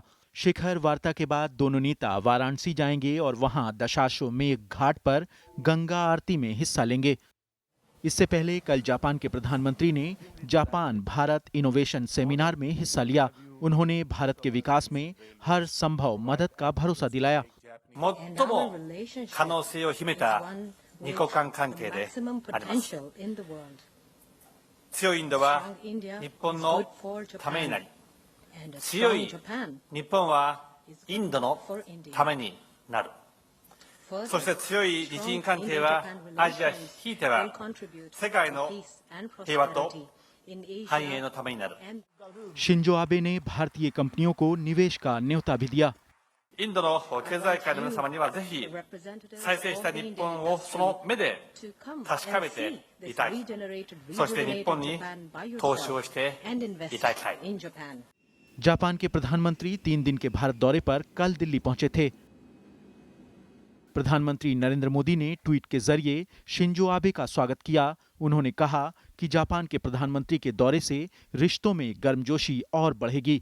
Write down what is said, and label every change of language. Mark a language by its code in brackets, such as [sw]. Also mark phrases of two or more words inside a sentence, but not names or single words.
[hi] शिखर वार्ता के बाद दोनों नेता वाराणसी जाएंगे और वहां दशाश्वमेध घाट पर गंगा आरती में हिस्सा लेंगे। इससे पहले कल जापान के प्रधानमंत्री ने जापान भारत इनोवेशन सेमिनार में हिस्सा लिया। उन्होंने भारत के विकास में हर संभव मदद का भरोसा दिलाया। [ja] 最も可能性を秘めた二国間関係であります。強いインドは日本のためになり、強い日本はインドのためになる。そして強い日印関係はアジアひいては世界の平和と繁栄のためになる。 [hi] शिंजो आबे ने भारतीय कंपनियों को निवेश का न्योता भी दिया। [ja] インドの経済界の皆様にはぜひ再生した日本をその目で確かめていたい。そして日本に投資をしていただきたい。 [hi] जापान के प्रधानमंत्री 3 दिन के भारत दौरे पर कल दिल्ली पहुंचे थे। प्रधानमंत्री नरेंद्र मोदी ने ट्वीट के जरिए शिंजो आबे का स्वागत किया। उन्होंने कहा कि जापान के प्रधानमंत्री के दौरे से रिश्तों में गर्मजोशी और बढ़ेगी।